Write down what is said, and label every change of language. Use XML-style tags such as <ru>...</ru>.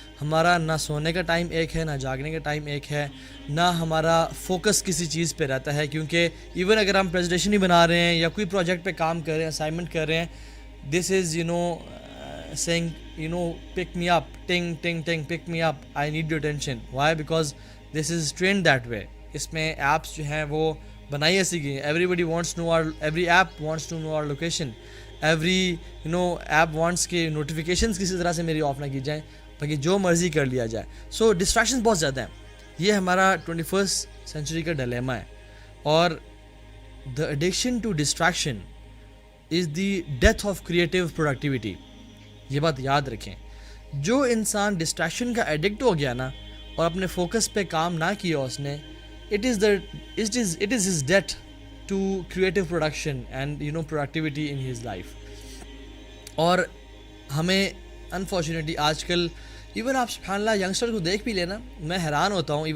<ur>ہمارا نہ سونے کا ٹائم ایک ہے, نہ جاگنے کا ٹائم ایک ہے, نہ ہمارا فوکس کسی چیز پہ رہتا ہے. کیونکہ ایون اگر ہم پریزنٹیشن ہی بنا رہے ہیں یا کوئی پروجیکٹ پہ کام کر رہے ہیں, اسائنمنٹ کر رہے ہیں,</ur> <en>This is saying pick me up, ting ting ting, pick me up, I need your attention. Why? Because this is trained that way.</en> <ur>اس میں ایپس جو ہیں وہ بنائی ایسی گئی ہیں,</ur> <en>every app wants to know our location, every app wants</en> <ur>کہ notifications کسی طرح سے میری آف نہ کی جائیں, باقی جو مرضی کر لیا جائے. سو ڈسٹریکشنز بہت زیادہ ہیں. یہ ہمارا 21st سینچری کا ڈیلیما ہے.</ur> <en>اور the addiction to distraction is the death of creative productivity.</en> <ur>یہ بات یاد رکھیں, جو انسان ڈسٹریکشن کا ایڈکٹ ہو گیا نا, اور اپنے فوکس پہ کام نہ کیا اس نے,</ur> <en>it is his death to creative production and productivity in his life.</en> <ur>اور ہمیں انفارچونیٹلی آج کل ایون آپ سبحان اللہ ینگسٹر کو دیکھ بھی لینا, میں حیران ہوتا ہوں.</ur>